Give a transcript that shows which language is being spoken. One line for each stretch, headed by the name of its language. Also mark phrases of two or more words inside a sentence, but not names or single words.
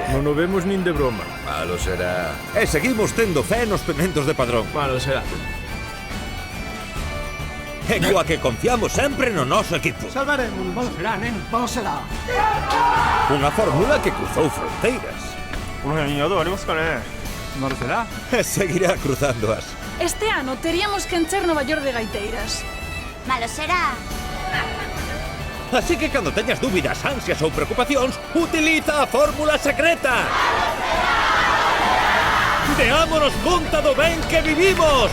Galician: Non o vemos nin de broma. Malo será. E seguimos tendo fe nos pementos de Padrón. Malo será. E coa que confiamos sempre no noso equipo. Salvaremos. Malo será, nen. Malo será. Unha fórmula que cruzou fronteiras.
Japanese: この辺に宿ありますかね。
Galician: malo será. E seguirá cruzándoas. Este ano teríamos que encher Nova York de gaiteiras. Malo será. Así que cando teñas dúbidas, ansias ou preocupacións, utiliza a fórmula secreta. Deámonos conta do ben que vivimos.